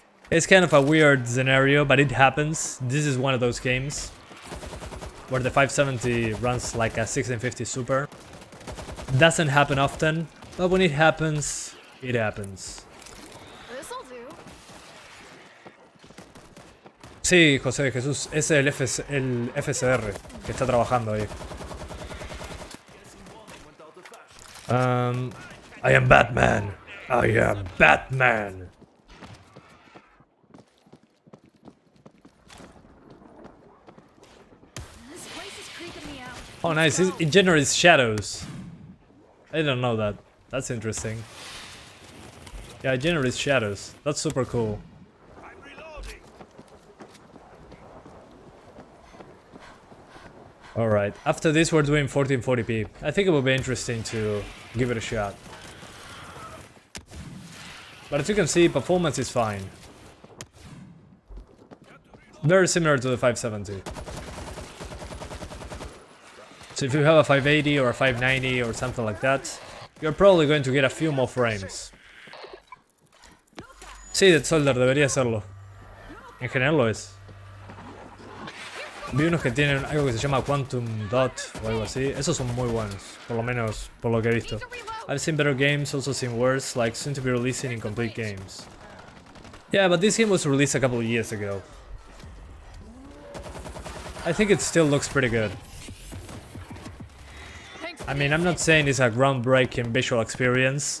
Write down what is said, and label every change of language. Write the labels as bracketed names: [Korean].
[English] It's kind of a weird scenario, but it happens. This is one of those games where the 570 runs like a 1650 Super. Doesn't happen often, but when it happens, it happens. This'll do. [Spanish] Sí, José Jesús, es el FSR que está trabajando ahí. [English] I am Batman. I am Batman. This place is creeping me out. Oh, nice. It generates shadows. I didn't know that. That's interesting. Yeah, it generates shadows. That's super cool. I'm reloading. Alright, after this we're doing 1440p. I think it will be interesting to give it a shot. But as you can see, performance is fine. Very similar to the 570. So if you have a 580 or a 590 or something like that, you're probably going to get a few more frames. [Spanish] Sí, Dead Soldier debería hacerlo. En general lo es. Vi unos que tienen algo que se llama Quantum Dot o algo así. Esos son muy buenos, por lo menos por lo que he visto. [English] I've seen better games, also seen worse, like soon to be releasing incomplete games. Yeah, but this game was released a couple of years ago. I think it still looks pretty good. I mean, I'm not saying it's a groundbreaking visual experience,